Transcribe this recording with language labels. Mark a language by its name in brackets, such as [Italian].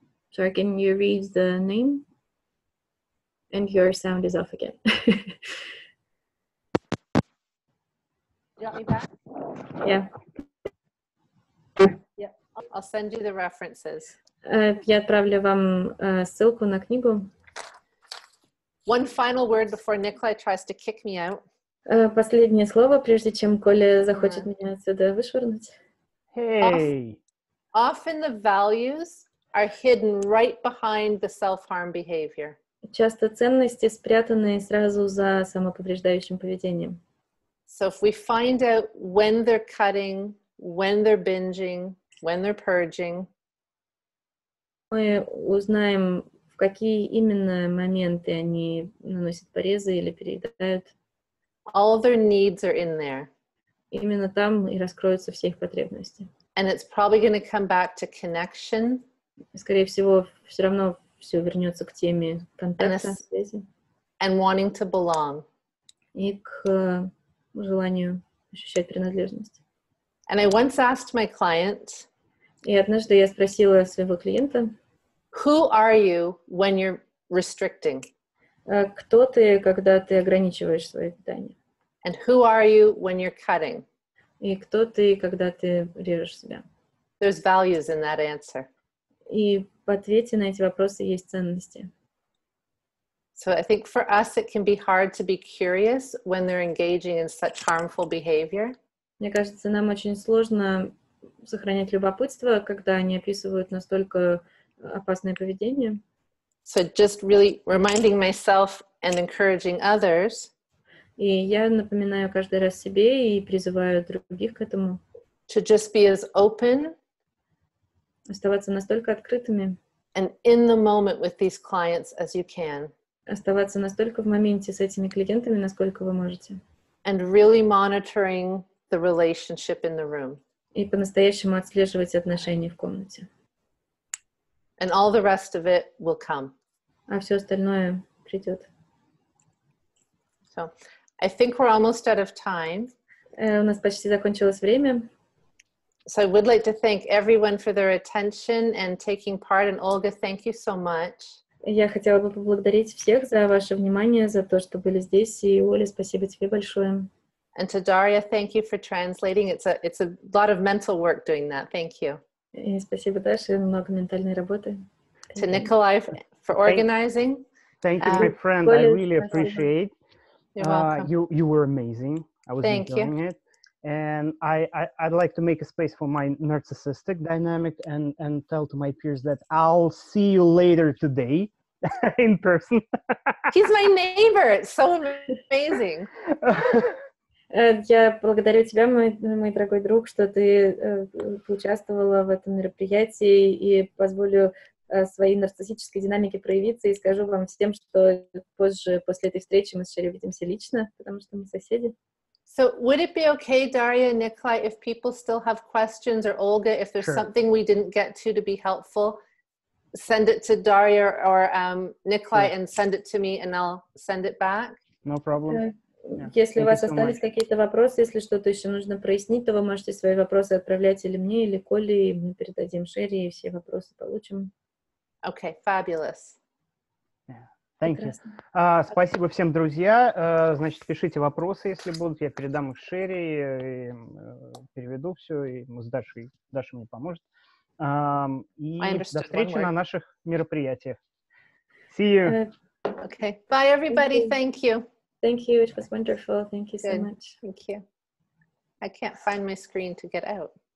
[English] Sorry, can you read the name? And your sound is off again. You got me back? Yeah. Yeah. I'll send you the references. [Russian] Я отправлю вам ссылку на книгу. [English] One final word before Nikolai tries to kick me out. [Russian] Последнее слово, прежде чем Коля захочет меня отсюда вышвырнуть. [English] Hey. Often the values are hidden right behind the self-harm behavior. [Russian] Часто ценности спрятаны сразу за самоповреждающим поведением. [English] So if we find out when they're cutting, when they're binging, when they're purging, [Russian] мы узнаем, в какие именно моменты они наносят порезы или переедают. [English] all their needs are in there. [Russian] Именно там и раскроются все их потребности. [English] And it's probably going to come back to connection. [Russian] Скорее всего, все равно все вернется к теме контакта, связи. [English] And wanting to belong. [Russian] И к желанию ощущать принадлежность. [English] And I once asked my client, [Russian] и однажды я спросила своего клиента, [English] who are you when you're restricting? [Russian] Кто ты, когда ты ограничиваешь свое питание? [English] And who are you when you're cutting? [Russian] И кто ты, когда ты режешь себя? [English] There's values in that answer. [Russian] И в ответе на эти вопросы есть ценности. [English] So I think for us it can be hard to be curious when they're engaging in such harmful behavior. [Russian] Мне кажется, нам очень сложно сохранять любопытство, когда они описывают настолько опасное поведение. [English] So just really reminding myself and encouraging others. [Russian] И я напоминаю каждый раз себе и призываю других к этому. [English] To just be as open. [Russian] Оставаться настолько открытыми. [English] And in the moment with these clients as you can. [Russian] Оставаться настолько в моменте с этими клиентами, насколько вы можете. [English] And really monitoring the relationship in the room. [Russian] И по-настоящему отслеживать отношения в комнате. [English] And all the rest of it will come. [Russian] А все остальное придет. [English] So, I think we're almost out of time. [Russian] У нас почти закончилось время. [English] So I would like to thank everyone for their attention and taking part. And Olga, thank you so much. [Russian] Я хотела бы поблагодарить всех за ваше внимание, за то, что были здесь. И, Оля, спасибо тебе большое. [English] And to Daria, thank you for translating. It's a lot of mental work doing that. Thank you. [Russian] И спасибо, Даша, много ментальной работы. [English] To Nikolai for organizing. Thank you, my friend. I really appreciate. You're welcome. You were amazing. I was enjoying it. And I'd like to make a space for my narcissistic dynamic and tell to my peers that I'll see you later today in person. He's my neighbor. It's so amazing. [Russian] Я благодарю тебя, мой дорогой друг, что ты участвовала в этом мероприятии, и позволю своей нарциссической динамике проявиться, и скажу вам всем, что позже, после этой встречи, мы с Шерри увидимся лично, потому что мы соседи. [English] So would it be okay, Daria and Nikolai, if people still have questions, or Olga, if there's something we didn't get to be helpful, send it to Daria or Nikolai and send it to me and I'll send it back? No problem. [Russian] Если у вас остались какие-то вопросы, если что-то еще нужно прояснить, то вы можете свои вопросы отправлять или мне, или Коле, и мы передадим Шерри, и все вопросы получим. [English] Okay, fabulous. Thank you. [Russian] Спасибо всем, друзья. Значит, пишите вопросы, если будут. Я передам их Шерри, переведу все, и мы с Дашей, Даша мне поможет. И до встречи на наших мероприятиях. [English] See you. Okay. Bye, everybody. Thank you. Thank you. It was wonderful. Thank you so Good. much. Thank you. I can't find my screen to get out.